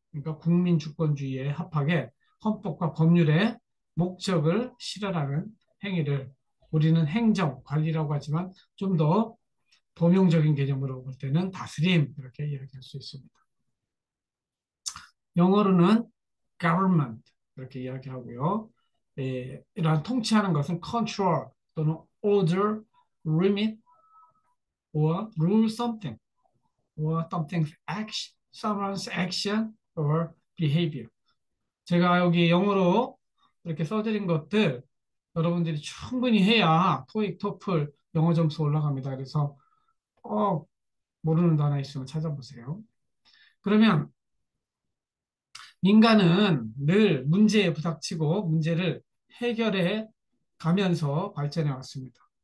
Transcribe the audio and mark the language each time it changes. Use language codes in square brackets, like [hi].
[ko] 그러니까 국민 주권주의에 합하게 헌법과 법률의 목적을 실현하는 행위를 우리는 행정, 관리라고 하지만 좀 더 범용적인 개념으로 볼 때는 다스림 이렇게 이야기할 수 있습니다. 영어로는 government 이렇게 이야기하고요. 이러한 통치하는 것은 control, [en] 또는 order, limit, or rule something, or something's action, someone's action or behavior. [ko] 제가 여기 영어로 이렇게 써드린 것들 여러분들이 충분히 해야 토익, 토플 영어 점수 올라갑니다. 그래서 꼭 모르는 단어 있으면 찾아보세요. 그러면 인간은 늘 문제에 부닥치고 문제를 해결해 가면서 발전해 왔습니다.